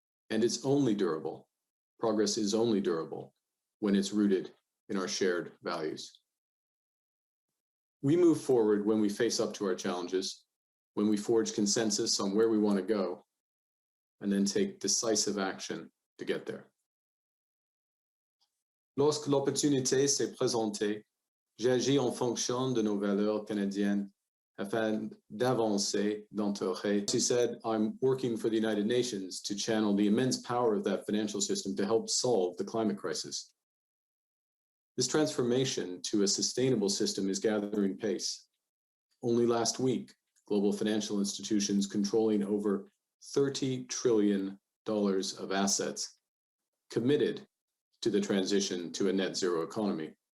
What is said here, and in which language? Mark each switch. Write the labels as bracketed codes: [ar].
[en] And it's only durable. Progress is only durable when it's rooted in our shared values. We move forward when we face up to our challenges, when we forge consensus on where we want to go, and then take decisive action to get there. [fr] Lorsque l'opportunité s'est présentée, j'ai agi en fonction de nos valeurs canadiennes afin d'avancer d'entrer. [en] She said, I'm working for the United Nations to channel the immense power of that financial system to help solve the climate crisis. This transformation to a sustainable system is gathering pace. Only last week, global financial institutions controlling over $30 trillion of assets committed to the transition to a net zero economy.